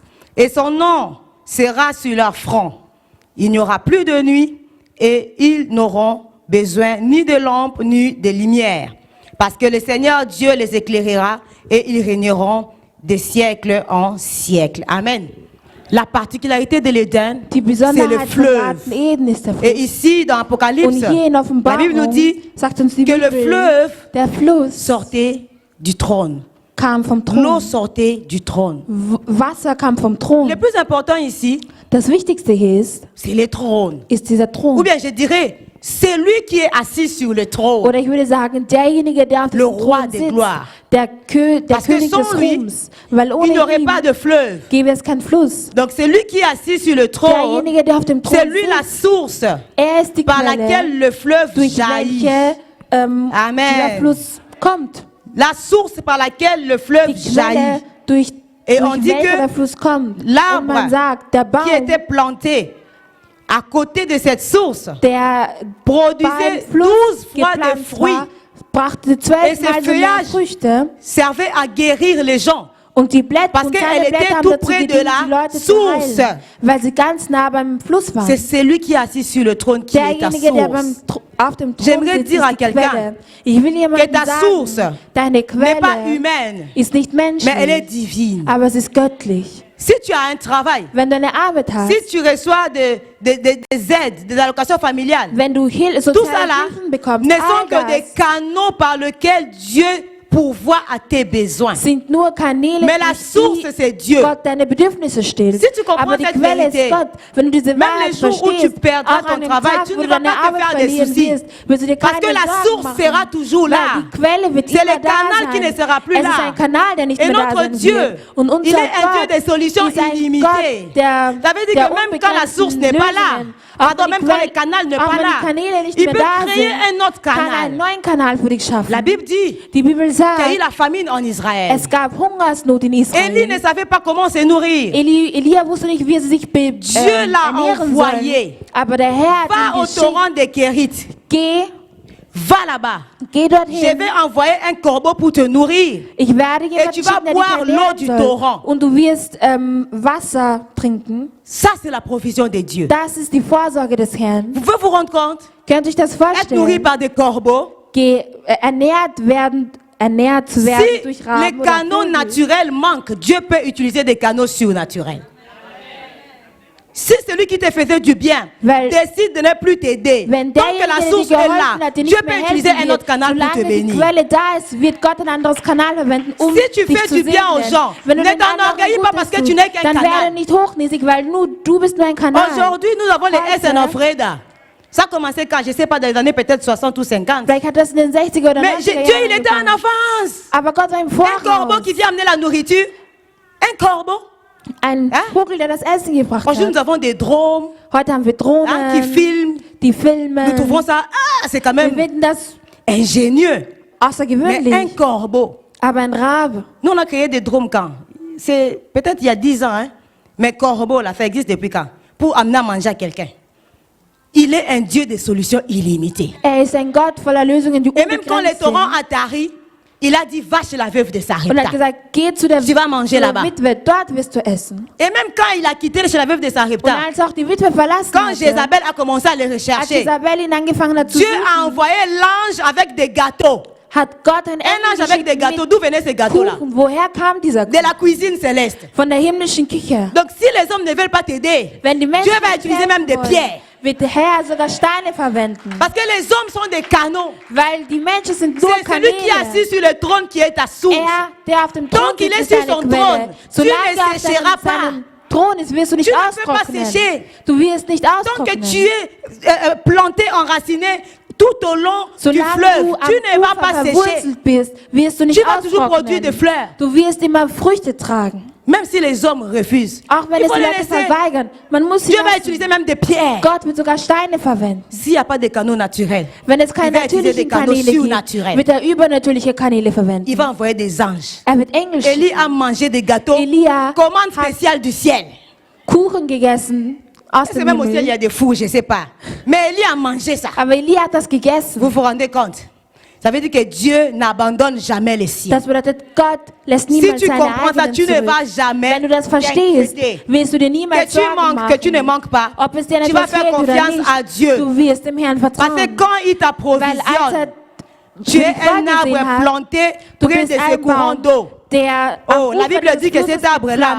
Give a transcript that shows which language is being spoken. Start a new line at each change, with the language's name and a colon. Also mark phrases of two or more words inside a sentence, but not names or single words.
French: Et son nom sera sur leur front. Il n'y aura plus de nuit et ils n'auront besoin ni de lampe ni de lumière. Parce que le Seigneur Dieu les éclairera et ils régneront de siècle en siècle. Amen. La particularité de l'Éden,
German: Die
French: c'est le
German: Besonderheit vom
French: fleuve.
German: Garten Eden ist der
French: Et
German: Fluss.
French: ici, dans Apocalypse,
German: Und hier in
French: la Bible nous
German: Offenbarung
French: dit
German: sagt uns die
French: que le
German: Bibel,
French: fleuve
German: der Fluss
French: sortait du trône.
German: kam vom
French: L'eau
German: Thron.
French: sortait du trône.
German: Wasser kam vom Thron.
French: Le plus important ici,
German: Das Wichtigste hier
French: c'est le trône.
German: ist dieser
French: Ou
German: Thron.
French: bien je dirais, c'est lui qui est assis sur le trône.
German: Oder ich würde sagen, derjenige, der auf
French: Le
German: diesem
French: roi
German: Thron
French: des
German: sitzt,
French: gloires.
German: der
French: Parce que
German: König
French: sans
German: des
French: lui,
German: Ruhms. Weil
French: Il
German: ohne
French: n'y aurait
German: ihn
French: pas de fleuve.
German: gäbe es keinen Fluss.
French: Donc c'est lui qui est assis sur le trône.
German: Derjenige, der auf dem Thron
French: C'est lui la
German: sitzt,
French: source
German: er ist die
French: par
German: Quelle,
French: laquelle le fleuve
German: durch
French: jaillit.
German: welche
French: Amen.
German: dieser Fluss kommt.
French: La source par laquelle le fleuve
German: Die Quelle,
French: jaillit.
German: durch
French: Et on dit
German: welche
French: que
German: der Fluss kommt.
French: l'arbre
German: Und man sagt, der Baum,
French: qui était planté à côté de cette source
German: der
French: produisait
German: beim 12 Fluss
French: fois de
German: gepflanzt
French: fruits,
German: war, brachte
French: Et
German: 12
French: ces
German: Mal so mehr
French: feuillages
German: Früchte.
French: servait à guérir les gens.
German: Und die Blätter
French: Parce
German: und
French: qu'elle
German: seine
French: était
German: Blätter haben
French: tout
German: dazu
French: près de
German: gedient,
French: la
German: die Leute
French: source.
German: zu heilen, weil sie ganz nah beim Fluss waren.
French: C'est celui qui est assis sur le trône qui est ta
German: Derjenige, der
French: source.
German: auf dem Thron
French: J'aimerais
German: sitzt,
French: dire à
German: ist die
French: quelqu'un
German: Quelle. Ich will
French: Que
German: jemandem
French: ta source
German: sagen, deine
French: n'est pas
German: Quelle
French: humaine,
German: ist nicht
French: mais elle est
German: menschlich,
French: divine.
German: aber sie ist göttlich.
French: Si tu as un travail,
German: Wenn du eine Arbeit hast,
French: si tu reçois des aides, des allocations familiales,
German: wenn du
French: tout ça
German: soziale
French: là
German: Hilfen bekommst,
French: ne sont
German: all
French: que des
German: das
French: canaux par lesquels Dieu pourvoit à tes besoins.
German: sind nur Kanäle,
French: Mais la
German: durch
French: source,
German: die
French: c'est Dieu.
German: Gott deine Bedürfnisse stillt.
French: Si tu comprends
German: Aber die
French: cette
German: Quelle
French: vérité,
German: ist Gott. Wenn du diese
French: même
German: Wahrheit
French: les jours où tu
German: verstehst,
French: perdras
German: auch
French: ton
German: an dem
French: travail,
German: Tag,
French: tu
German: wo
French: ne
German: du
French: vas
German: deine
French: pas te
German: Arbeit
French: faire des
German: verlieren
French: soucis.
German: wirst, wirst du dir
French: Parce
German: keine
French: que la
German: Sorgen
French: source
German: machen.
French: sera toujours là.
German: Weil die Quelle wird
French: C'est
German: immer
French: le
German: da
French: canal qui
German: sein.
French: ne sera plus
German: Es
French: là.
German: ist ein Kanal, der nicht
French: Et
German: mehr da
French: notre
German: sein
French: Dieu,
German: wird. Und unser
French: il est un Dieu
German: Gott
French: des solutions
German: ist ein
French: illimitées.
German: Gott, der,
French: Ça veut dire
German: der
French: que même quand la source
German: unbegrenzten
French: n'est pas là,
German: Lösungen, auch
French: pardon,
German: wenn
French: même
German: die
French: quand le
German: Quelle-
French: canal n'est
German: auch
French: pas
German: wenn die
French: là,
German: Kanäle nicht
French: il
German: mehr
French: peut
German: da
French: créer
German: sind,
French: un autre
German: kann er
French: canal.
German: einen neuen Kanal für dich schaffen.
French: La Bible dit
German: Die Bibel
French: que
German: gesagt,
French: qu'il y a eu la famine en Israël.
German: es gab Hungersnot in
French: Élie
German: Israel.
French: ne savait pas comment se nourrir.
German: Elia wusste nicht, wie er sich
French: Dieu l'a
German: ernähren
French: envoyé.
German: soll. Aber der Herr hat
French: Va
German: ihn
French: au
German: geschickt.
French: torrent des Kérites. Va là-bas.
German: Geh
French: Je
German: dorthin.
French: vais envoyer un corbeau pour te nourrir.
German: Ich werde jemanden
French: tu vas
German: schicken, der
French: boire
German: dich
French: l'eau
German: ernähren
French: du
German: soll.
French: torrent.
German: Und du wirst Wasser trinken.
French: Ça, c'est la provision de Dieu.
German: Das ist die Vorsorge des Herrn.
French: Vous pouvez vous rendre compte?
German: Könnt ihr euch das
French: Être nourri
German: vorstellen?
French: par des corbeaux.
German: Ernährt zu werden
French: Si
German: durch
French: les
German: Raben oder
French: canaux
German: Vögel.
French: naturels manquent, Dieu peut utiliser des canaux surnaturels. Si celui qui te faisait du bien
German: Weil-
French: décide de ne plus t'aider,
German: Wenn
French: tant que la
German: derjenige, der
French: source
German: dir
French: est
German: geholfen
French: là,
German: hat, dir
French: Dieu
German: nicht
French: peut
German: mehr
French: utiliser
German: helfen
French: un autre
German: wird,
French: canal pour te
German: solange die
French: bénir.
German: Quelle da ist, wird Gott ein anderes Kanal verwenden, um
French: Si tu
German: dich
French: fais
German: zu
French: du bien aux
German: segnen.
French: gens,
German: Wenn du
French: ne
German: den anderen
French: t'enorgueillis pas parce
German: Gutes
French: que tu
German: tust,
French: n'es qu'un
German: dann
French: Kanal.
German: werde nicht hochnäsig, weil du bist nur ein Kanal.
French: Aujourd'hui, nous avons les
German: Heute-
French: SN Freda. Ça a commencé quand, je ne sais pas, dans les années peut-être 60 ou 50.
German: Vielleicht hat das in den 60er oder
French: Mais
German: 90er
French: Dieu, il
German: Jahren
French: était en
German: angefangen.
French: avance.
German: Aber Gott war im
French: Un corbeau
German: Voraus.
French: qui vient amener la nourriture. Un corbeau.
German: Ein
French: Hein?
German: Vogel, der das Essen gebracht
French: Aujourd'hui, nous
German: hat.
French: avons des drones
German: Heute haben wir Drohnen,
French: qui filment.
German: die
French: Nous
German: filmen.
French: trouvons ça, c'est quand
German: Wir
French: même
German: finden das
French: ingénieux. Mais un
German: außergewöhnlich.
French: corbeau.
German: Aber ein Rabe,
French: Nous, on a créé des drones quand? C'est peut-être il y a 10 ans, hein? Mais corbeau, là, ça existe depuis quand? Pour amener à manger à quelqu'un. Il est un Dieu de solutions illimitées.
German: ist ein Gott voller Lösungen, die
French: Et même quand les
German: unbegrenzt
French: torrents
German: sind.
French: attari, il a dit, va chez la veuve de
German: Und
French: Sarepta.
German: hat gesagt, geh zu der
French: Tu vas manger là-bas.
German: Witwe, dort wirst du essen.
French: Et même quand il a quitté chez la veuve de
German: Und
French: Sarepta,
German: als auch die Witwe verlassen
French: quand
German: hatte,
French: Jézabel a commencé à les
German: als
French: rechercher,
German: Isabel ihn angefangen hat zu
French: Dieu a
German: suchen,
French: envoyé l'ange avec des gâteaux.
German: hat Gott ein
French: Un ange
German: Engel
French: avec des
German: geschickt
French: gâteaux.
German: mit
French: D'où venaient ces gâteaux-là?
German: Kuchen. Woher kam dieser
French: De la
German: Kuchen?
French: cuisine céleste.
German: Von der himmlischen Küche.
French: Donc si les hommes ne veulent pas t'aider,
German: Wenn die Menschen
French: Dieu va
German: nicht
French: utiliser
German: helfen
French: même des
German: wollen,
French: pierres.
German: wird der Herr sogar Steine verwenden.
French: Parce que les hommes sont des canaux.
German: Weil die Menschen sind nur
French: C'est celui qui est assis
German: Kanäle.
French: sur le trône qui est ta source.
German: Der auf dem Thron
French: Tant qu'il
German: sitzt,
French: est
German: ist
French: sur
German: seine
French: son trône,
German: Quelle.
French: tu
German: Solange
French: ne
German: er auf
French: sécheras pas.
German: seinem Thron ist, wirst du nicht
French: Tu ne peux pas
German: austrocknen.
French: sécher.
German: Du wirst nicht
French: Tant que
German: austrocknen.
French: tu es planté, enraciné tout au long du
German: Solange
French: fleuve,
German: du am
French: tu ne vas
German: Ufer
French: pas sécher.
German: verwurzelt bist, wirst du nicht
French: Tu vas toujours produire des
German: austrocknen.
French: fleurs.
German: Du wirst immer Früchte tragen.
French: Même si les hommes refusent.
German: Auch wenn
French: Il
German: es
French: faut
German: die
French: les
German: Leute
French: laisser.
German: verweigern. Man muss sie
French: Dieu va
German: lassen.
French: utiliser même des pierres.
German: Gott wird sogar Steine verwenden.
French: S'il n'y a pas de canaux naturels,
German: Wenn es keine
French: Il va utiliser des
German: natürlichen
French: canaux
German: Kanäle gibt,
French: surnaturels.
German: wird er übernatürliche Kanäle verwenden.
French: il va envoyer des anges.
German: Er wird Engel
French: Élie
German: schicken.
French: a mangé des gâteaux.
German: Elia
French: Commande
German: hat
French: spéciale du ciel.
German: Kuchen gegessen aus
French: C'est
German: dem
French: même au ciel, il y
German: Himmel.
French: a des fours, je ne sais pas. Mais Élie a mangé ça.
German: Aber Elia hat das gegessen.
French: Vous vous rendez compte? Ça veut dire que Dieu n'abandonne jamais les siens.
German: Das bedeutet, Gott lässt
French: Si
German: niemals
French: tu
German: seine
French: comprends ça,
German: eigenen
French: tu ne
German: zurück.
French: vas jamais
German: Wenn du das verstehst,
French: t'inquiéter.
German: wirst du dir
French: Que
German: niemals
French: tu
German: Sorgen
French: manques,
German: machen.
French: que tu ne manques pas.
German: Ob es dir
French: Tu vas
German: etwas
French: faire
German: fehlt oder
French: confiance
German: nicht,
French: à Dieu.
German: du wirst dem Herrn
French: Parce que
German: vertrauen.
French: quand il
German: Weil als
French: t'approvisionne,
German: er
French: tu es
German: für dich
French: un
German: vorgesehen
French: arbre
German: hat,
French: planté
German: du
French: près
German: bist
French: de ce
German: ein
French: courant
German: Baum,
French: d'eau.
German: der
French: Oh,
German: am
French: la
German: Ufer
French: Bible
German: des
French: dit que
German: Flusses
French: cet arbre-là